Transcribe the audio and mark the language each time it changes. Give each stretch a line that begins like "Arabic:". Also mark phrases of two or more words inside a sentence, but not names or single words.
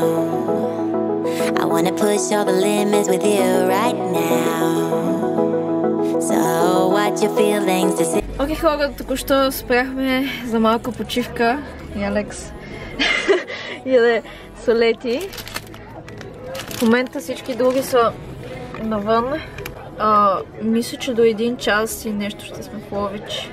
English: I wanna push all the limits with you right now. So what your feelings to say?
Bulgarian: Окей, хора, току-що спряхме за малка почивка и Алекс яде солети. В момента всички други са навън. Мисля, че до 1 час и нещо ще сме в Ловеч.